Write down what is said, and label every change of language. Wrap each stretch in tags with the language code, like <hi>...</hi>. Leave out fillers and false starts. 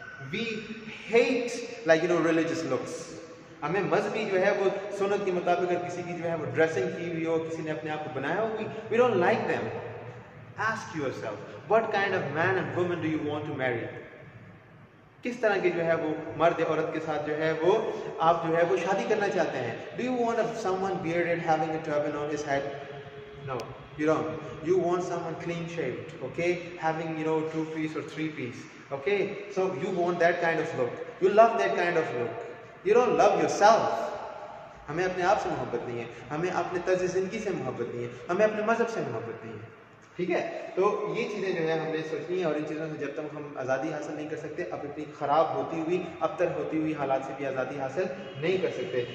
<en>We hate like religious looks.</en> <ur>ہمیں مذہبی جو ہے وہ سنت کے مطابق اگر کسی کی جو ہے وہ ڈریسنگ کی ہوئی ہو, کسی نے اپنے آپ کو بنایا ہو,</ur> <en>We don't like them. Ask yourself what kind of man and woman do you want to marry.</en> <ur>کس طرح کے جو ہے وہ مرد عورت کے ساتھ جو ہے وہ آپ جو ہے وہ شادی کرنا چاہتے ہیں.</ur> <en>Do you want someone bearded having a turban on his head? No, you don't. You want someone clean shaved, okay, having 2-piece or 3-piece, okay. So you want that kind of look. You love that kind of look. You don't love yourself.</en> <ur>ہمیں اپنے آپ سے محبت نہیں ہے, ہمیں اپنے طرز زندگی سے محبت نہیں ہے, ہمیں اپنے مذہب سے محبت نہیں ہے, ٹھیک ہے. تو یہ چیزیں جو ہے ہم نے سوچنی ہیں اور ان چیزوں سے جب تک ہم آزادی حاصل نہیں کر سکتے, اب اتنی خراب ہوتی ہوئی ابتر ہوتی ہوئی حالات سے بھی آزادی حاصل نہیں کر سکتے.</ur>